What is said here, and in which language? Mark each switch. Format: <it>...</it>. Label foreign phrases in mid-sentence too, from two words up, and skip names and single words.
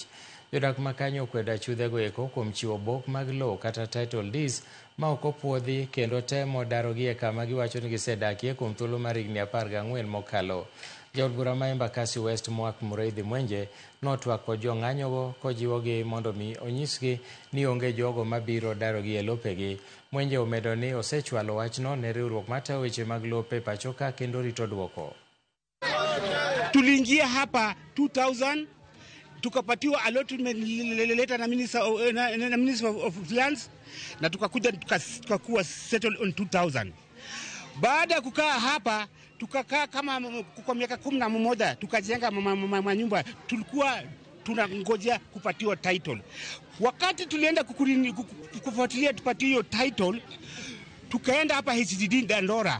<luo>Jodak ma kanyo okwedo achudhego eko kuom chiwo obok mag lowo kata</luo> <en>title deeds</en> <luo>ma ok opuodhi kendo temo darogi e kama giwacho ni gisedakie kuom thuolo mar higni 14 mokalo. Jaod bura ma Embakasi West Mwak Mureithi Mwenje notwako jong'anyogo kojiwogi mondo mi onyisgi ni onge jogo mabiro darogi e lopegi. Mwenje omedo ni osechwalo wachno ne riwruok matayo weche mag lope pachoka kendo rito dwoko.</luo> <sw>Tuliingia hapa 2000 tukapatiwa</sw> <en>allotment letter</en> <sw>na</sw> <en>Minister of Lands</en> <sw>na tukakuja tukakuwa</sw> <en>settled on</en> <sw>2000. Baada ya kukaa hapa tukakaa kama kwa miaka 11 tukajenga manyumba, tulikuwa tunangojea kupatiwa title. Wakati tulienda kufuatilia tupatiwe title, tukaenda hapa HDD Dandora.</sw>